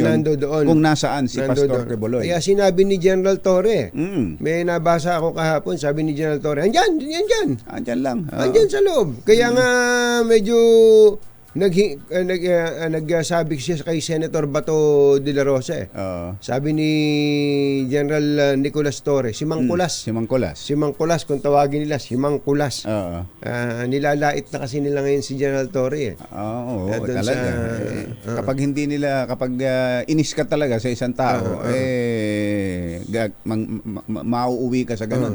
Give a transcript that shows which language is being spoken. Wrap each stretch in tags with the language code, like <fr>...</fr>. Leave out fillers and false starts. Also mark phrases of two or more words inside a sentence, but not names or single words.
<tl>Na nando doon. kung nasaan si Nando Pastor doon. Quiboloy. Kaya sinabi ni General Torre, Mm. may nabasa ako kahapon, sabi ni General Torre, andyan. Andyan lang. Andyan sa loob. Kaya nga medyo nagsabi siya kay Senator Bato de la Rosa eh. Sabi ni General Nicolas Torre, si Mang Kulas. Si Mang Kulas. Si Mang Kulas, kung tawagin nila, si Mang Kulas. Nilalait na kasi nila ngayon si General Torre eh. Oo, Doon talaga. Kapag hindi nila, kapag inis ka talaga sa isang tao, mauuwi ka sa ganun.</tl>